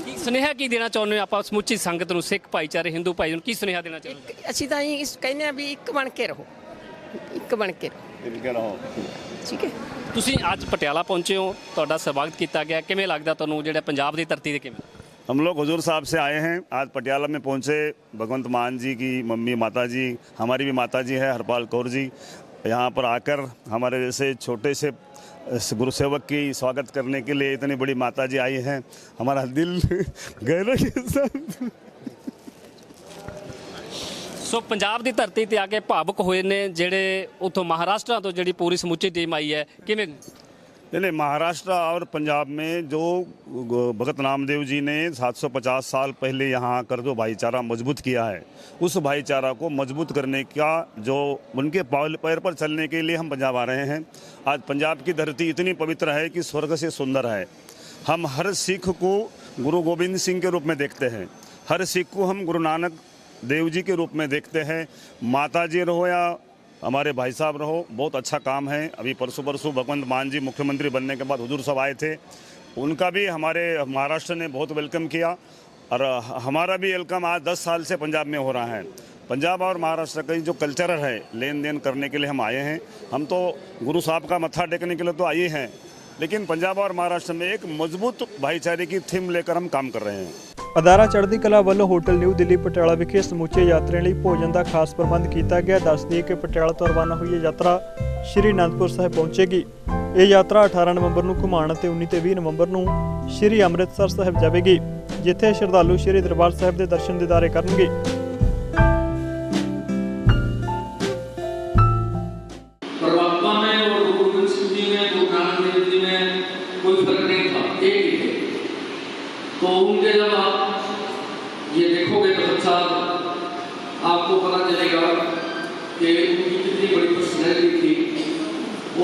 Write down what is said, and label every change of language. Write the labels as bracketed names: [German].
[Punjabi] ਕੀ ਸੁਨੇਹਾ ਕੀ ਦੇਣਾ ਚਾਹੁੰਦੇ ਹੋ ਆਪਾਂ ਸਮੁੱਚੀ ਸੰਗਤ ਨੂੰ, ਸਿੱਖ ਭਾਈਚਾਰੇ, ਹਿੰਦੂ ਭਾਈ ਨੂੰ ਕੀ ਸੁਨੇਹਾ ਦੇਣਾ ਚਾਹੁੰਦੇ ਹੋ? ਅਸੀਂ ਤਾਂ ਇਹ ਕਹਿੰਦੇ ਆ ਵੀ ਇੱਕ ਬਣ ਕੇ ਰਹੋ, ਇੱਕ ਬਣ ਕੇ ਰਹੋ, ਠੀਕ ਹੈ। ਤੁਸੀਂ ਅੱਜ ਪਟਿਆਲਾ ਪਹੁੰਚੇ ਹੋ, ਤੁਹਾਡਾ ਸਵਾਗਤ ਕੀਤਾ ਗਿਆ, ਕਿਵੇਂ ਲੱਗਦਾ ਤੁਹਾਨੂੰ ਜਿਹੜਾ ਪੰਜਾਬ ਦੀ ਧਰਤੀ ਤੇ ਕਿਵੇਂ? [Hindi] हम लोग हुजूर साहब से आए हैं, आज पटियाला में पहुंचे। भगवंत मान जी की मम्मी माता जी, हमारी भी माता जी है हरपाल कौर जी, यहाँ पर आकर हमारे जैसे छोटे से गुरुसेवक की स्वागत करने के लिए इतनी बड़ी माता जी आई हैं। हमारा दिल गहरा के साथ। [Punjabi] ਸੋ ਪੰਜਾਬ ਦੀ ਧਰਤੀ ਤੇ ਆ ਕੇ ਭਾਵੁਕ ਹੋਏ ਨੇ ਜਿਹੜੇ ਉੱਥੋਂ ਮਹਾਰਾਸ਼ਟਰ ਤੋਂ ਜਿਹੜੀ ਪੂਰੀ ਸਮੁੱਚੀ ਟੀਮ ਆਈ ਹੈ, ਕਿਵੇਂ? [Hindi] नहीं, महाराष्ट्र और पंजाब में जो भगत नामदेव जी ने 750 साल पहले यहाँ आकर जो भाईचारा मजबूत किया है, उस भाईचारा को मजबूत करने का जो उनके पैर पर चलने के लिए हम पंजाब आ रहे हैं। आज पंजाब की धरती इतनी पवित्र है कि स्वर्ग से सुंदर है। हम हर सिख को गुरु गोविंद सिंह के रूप में देखते हैं, हर सिख को हम गुरु नानक देव जी के रूप में देखते हैं। माता जी रहो या हमारे भाई साहब रहो, बहुत अच्छा काम है। अभी परसों भगवंत मान जी मुख्यमंत्री बनने के बाद हुजूर साहब आए थे, उनका भी हमारे महाराष्ट्र ने बहुत वेलकम किया और हमारा भी वेलकम आज 10 साल से पंजाब में हो रहा है। पंजाब और महाराष्ट्र का जो कल्चर है, लेन देन करने के लिए हम आए हैं। हम तो गुरु साहब का मत्था टेकने के लिए तो आए हैं, लेकिन पंजाब और महाराष्ट्र में एक मजबूत भाईचारे की थीम लेकर हम काम कर रहे हैं। [Punjabi] ਅਦਾਰਾ ਚੜ੍ਹਦੀ ਕਲਾ ਵੱਲੋਂ ਹੋਟਲ ਨਿਊ ਦਿੱਲੀ ਪਟਿਆਲਾ ਵਿਖੇ ਸਮੁੱਚੇ ਯਾਤਰੀਆਂ ਲਈ ਭੋਜਨ ਦਾ ਖਾਸ ਪ੍ਰਬੰਧ ਕੀਤਾ ਗਿਆ। ਦੱਸ ਦਈਏ ਕਿ ਪਟਿਆਲਾ ਤੋਂ ਰਵਾਨਾ ਹੋਈ ਇਹ ਯਾਤਰਾ ਸ਼੍ਰੀ ਅਨੰਦਪੁਰ ਸਾਹਿਬ ਪਹੁੰਚੇਗੀ। ਇਹ ਯਾਤਰਾ 18 ਨਵੰਬਰ ਨੂੰ ਘੁਮਾਣ ਅਤੇ 19 ਤੇ 20 ਨਵੰਬਰ ਨੂੰ ਸ਼੍ਰੀ ਅੰਮ੍ਰਿਤਸਰ ਸਾਹਿਬ ਜਾਵੇਗੀ, ਜਿੱਥੇ ਸ਼ਰਧਾਲੂ ਸ਼੍ਰੀ ਦਰਬਾਰ ਸਾਹਿਬ ਦੇ ਦਰਸ਼ਨ ਦੀਦਾਰੇ ਕਰਨਗੇ। [Hindi] परमात्मा में और गुरु गोविंद सिंह जी में, गुरु नानक देव जी में कोई फर्क नहीं था, एक ही थे। तो उनके जब आप ये देखोगे तो साहब आपको पता चलेगा कि उनकी कितनी बड़ी पर्सनैलिटी थी।